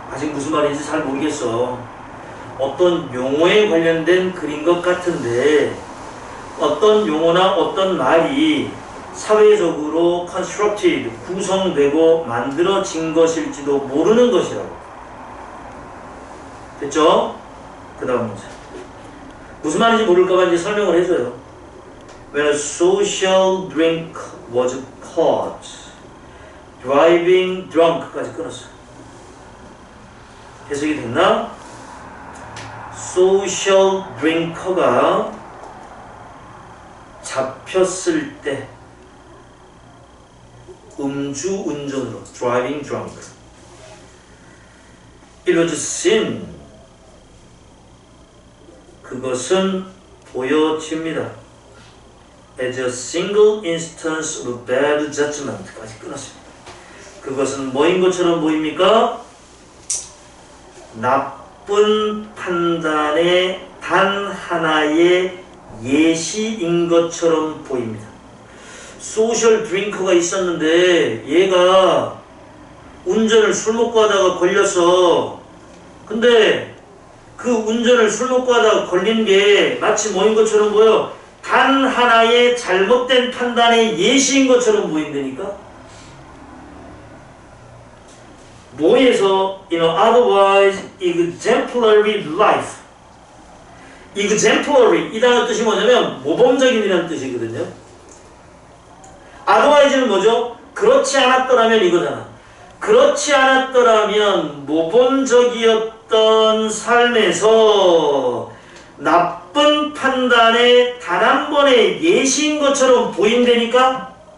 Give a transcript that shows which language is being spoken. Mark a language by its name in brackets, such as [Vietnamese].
[Korean] 아직 무슨 말인지 잘 모르겠어. 어떤 용어에 관련된 글인 것 같은데 어떤 용어나 어떤 말이 사회적으로 constructed, 구성되고 만들어진 것일지도 모르는 것이라고. 됐죠? 그 다음 문제. 무슨 말인지 모를까봐 이제 설명을 해줘요. [English] When a social drink was caught, driving drunk [Korean] 까지 끊었어. 해석이 됐나? social drinker가 잡혔을 때 음주운전으로 [English] driving drunk. It was seen. [Korean] 그것은 보여집니다. [English] As a single instance of bad judgment [Korean] 까지 끊었습니다. 그것은 뭐인 것처럼 보입니까? 나쁜 판단의 단 하나의 예시인 것처럼 보입니다. 소셜 드링커가 있었는데 얘가 운전을 술 먹고 하다가 걸렸어. 근데 그 운전을 술 먹고 하다가 걸린 게 마치 뭐인 것처럼 보여? 단 하나의 잘못된 판단의 예시인 것처럼 보인다니까? 뭐에서 [English] otherwise exemplary life. [Korean] exemplary 이 단어 뜻이 뭐냐면 모범적인이라는 뜻이거든요. otherwise는 뭐죠? 그렇지 않았더라면 이거잖아. 그렇지 않았더라면 모범적이었던 삶에서 나쁜 판단의 단 한 번의 예시인 것처럼 보인다니까?